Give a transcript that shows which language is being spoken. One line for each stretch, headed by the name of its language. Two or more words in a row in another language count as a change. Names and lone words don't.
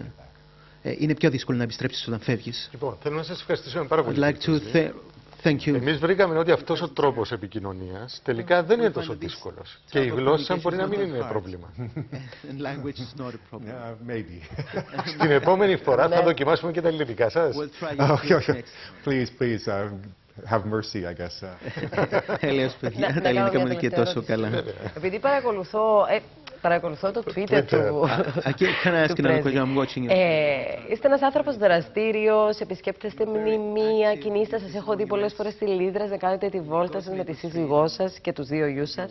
Greek: Είναι πιο δύσκολο να επιστρέψεις όταν φεύγεις. Λοιπόν, θέλω να σας ευχαριστήσω πάρα πολύ. Εμείς βρήκαμε ότι αυτός ο τρόπος επικοινωνίας τελικά δεν είναι τόσο δύσκολος. Και η γλώσσα μπορεί να μην είναι πρόβλημα. Στην επόμενη φορά θα δοκιμάσουμε και τα ελληνικά σας.
English: Please, have mercy, I guess.
Greek: Έλεος, παιδιά, τα ελληνικά μου είναι και τόσο καλά. Επειδή παρακολουθώ το Twitter του είστε ένας άνθρωπος δραστήριος, επισκέπτεστε μνημεία, κινείστε, σας έχω δει πολλές φορές στη Λίδρα να κάνετε τη βόλτα σας με τη σύζυγό σας και τους δύο γιους σας.